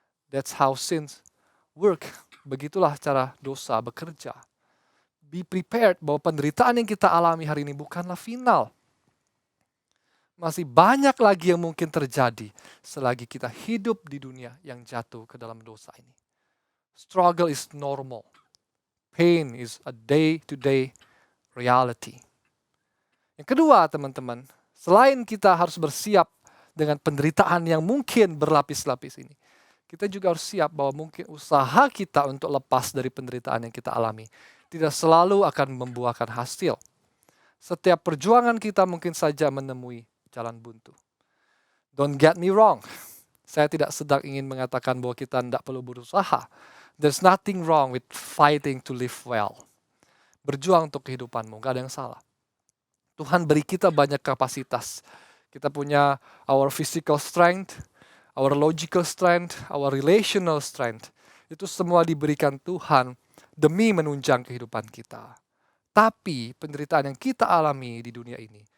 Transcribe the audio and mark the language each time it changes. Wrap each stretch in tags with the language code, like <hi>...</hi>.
<en>That's how sins work.</en> <id>Begitulah cara dosa bekerja.</id> <en>Be prepared</en> <id>bahwa penderitaan yang kita alami hari ini bukanlah final. Masih banyak lagi yang mungkin terjadi selagi kita hidup di dunia yang jatuh ke dalam dosa ini.</id> <en>Struggle is normal. Pain is a day-to-day reality.</en> <id>Yang kedua, teman-teman, selain kita harus bersiap dengan penderitaan yang mungkin berlapis-lapis ini, kita juga harus siap bahwa mungkin usaha kita untuk lepas dari penderitaan yang kita alami tidak selalu akan membuahkan hasil. Setiap perjuangan kita mungkin saja menemui jalan buntu.</id> <en>Don't get me wrong.</en> <id>Saya tidak sedang ingin mengatakan bahwa kita tidak perlu berusaha.</id> <en>There's nothing wrong with fighting to live well.</en> <id>Berjuang untuk kehidupanmu, gak ada yang salah. Tuhan beri kita banyak kapasitas. Kita punya</id> <en>our physical strength, our logical strength, our relational strength.</en> <id>Itu semua diberikan Tuhan demi menunjang kehidupan kita. Tapi penderitaan yang kita alami di dunia ini</id>